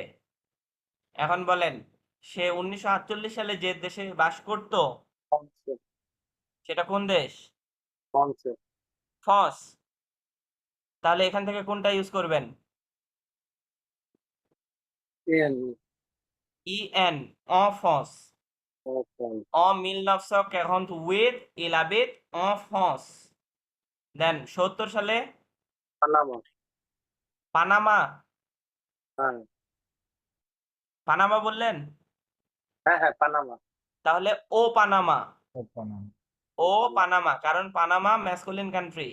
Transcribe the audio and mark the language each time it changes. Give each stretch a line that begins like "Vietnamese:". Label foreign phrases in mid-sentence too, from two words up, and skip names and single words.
Bangla: এখন বলেন, সে 1948 সালে যে দেশে বাস করত ফ্রান্সে। সেটা কোন দেশ? ফ্রান্সে। ফ্রান্স। তাহলে এখান থেকে কোনটা ইউজ করবেন? এন ই এন,
French: en France. ও ফ্রান্স। En 1948, il habite en France.
Bangla: দেন 70 সালে পানামা। পানামা। হ্যাঁ, পানামা বললেন, হ্যাঁ, হ্যাঁ, পানামা। তাহলে ও পানামা। ওপানা। ও পানামা, কারণ পানামা
English: masculine country.